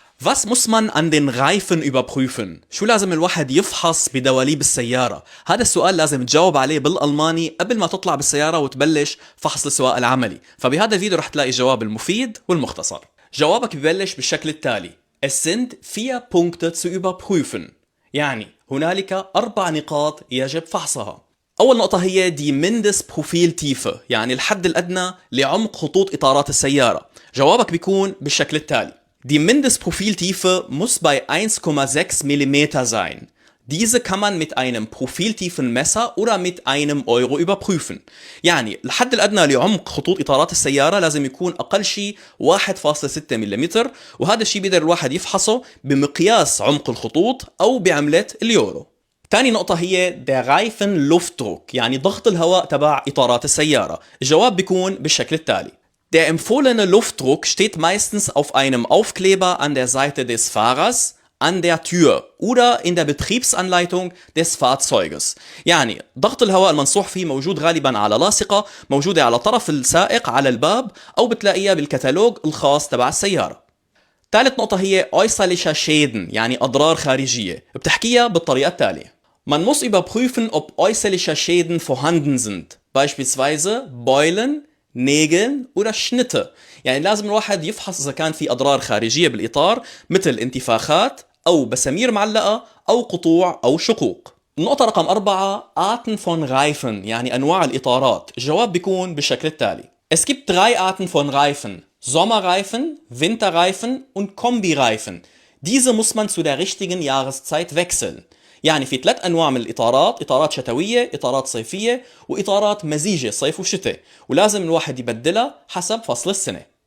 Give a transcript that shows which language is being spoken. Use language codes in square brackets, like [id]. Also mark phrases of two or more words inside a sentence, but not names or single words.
[de] Was muss man an den Reifen überprüfen؟ [ar] شو لازم الواحد يفحص بدواليب السيارة؟ هذا السؤال لازم تجاوب عليه بالألماني قبل ما تطلع بالسيارة وتبلش فحص السواقة العملي. فبهذا الفيديو رح تلاقي الجواب المفيد والمختصر. جوابك ببلش بالشكل التالي: [de] Es sind 4 Punkte zu überprüfen. [ar] يعني هنالك 4 نقاط يجب فحصها. أول نقطة هي [de] die Mindestprofiltiefe, [ar] يعني الحد الأدنى لعمق خطوط إطارات السيارة. جوابك بيكون بالشكل التالي: [de] Die Mindestprofiltiefe muss bei 1,6 mm sein. Diese kann man mit einem Profiltiefenmesser oder mit einem Euro überprüfen. [ar] يعني الحد الأدنى لعمق خطوط إطارات السيارة لازم يكون أقل شيء 1.6 ملم، وهذا الشيء بيقدر الواحد يفحصه بمقياس عمق الخطوط أو بعملة اليورو. تاني نقطة هي [de] der Reifenluftdruck، [ar] يعني ضغط الهواء تبع إطارات السيارة. الجواب بيكون بالشكل التالي: [de] Der empfohlene Luftdruck steht meistens auf einem Aufkleber an der Seite des Fahrers, an der Tür oder in der Betriebsanleitung des Fahrzeuges. [ar] يعني ضغط الهواء المنصوح فيه موجود غالبا على لاصقة موجودة على طرف السائق على الباب، أو بتلاقيها بالكتالوج الخاص تبع السيارة. ثالث نقطة هي [de] äußerliche Schäden، [ar] يعني أضرار خارجية. بتحكيها بالطريقة التالية: [de] Man muss überprüfen, ob äußerliche Schäden vorhanden sind. Beispielsweise Beulen, Nägeln oder Schnitte. [ar] يعني لازم الواحد يفحص إذا كان في أضرار خارجية بالإطار مثل انتفاخات أو بسامير معلقة أو قطوع أو شقوق. النقطة رقم 4: [de] Arten von Reifen، [ar] يعني أنواع الإطارات. الجواب بيكون بالشكل التالي: [de] Es gibt 3 Arten von Reifen: Sommerreifen, Winterreifen und Kombireifen. Diese muss man zu der richtigen Jahreszeit wechseln. [ar] يعني في 3 أنواع من الإطارات: إطارات شتوية، إطارات صيفية، وإطارات مزيجة صيف وشتاء، ولازم الواحد يبدلها حسب فصل السنة.